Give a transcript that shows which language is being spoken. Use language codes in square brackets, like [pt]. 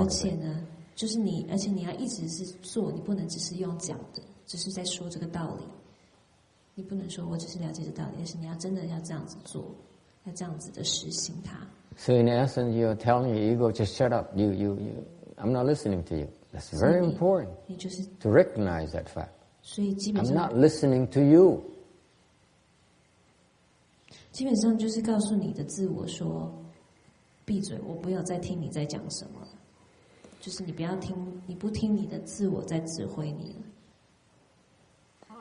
[zh] 而且呢，就是你要一直是做，你不能只是用讲的，只是在说这个道理。你不能说我只是了解这道理，而是你要真的要这样子做，要这样子的实行它。 [en] So in essence, you're telling your ego, just shut up. I'm not listening to you. That's very important to recognize that fact. I'm not listening to you. [zh] 基本上就是告诉你的自我说，闭嘴，我不要再听你在讲什么了。就是你不要听，你不听你的自我在指挥你了。